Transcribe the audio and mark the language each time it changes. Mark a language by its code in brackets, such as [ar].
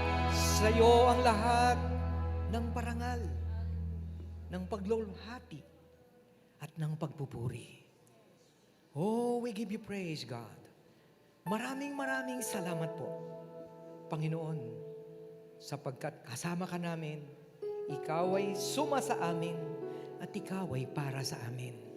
[tl] Sa iyo ang lahat ng parangal, ng pagluluhati, at ng pagpupuri. [en] Oh, we give you praise, God. [tl] Maraming salamat po, Panginoon, sapagkat kasama ka namin, ikaw ay suma sa amin, at ikaw ay para sa amin.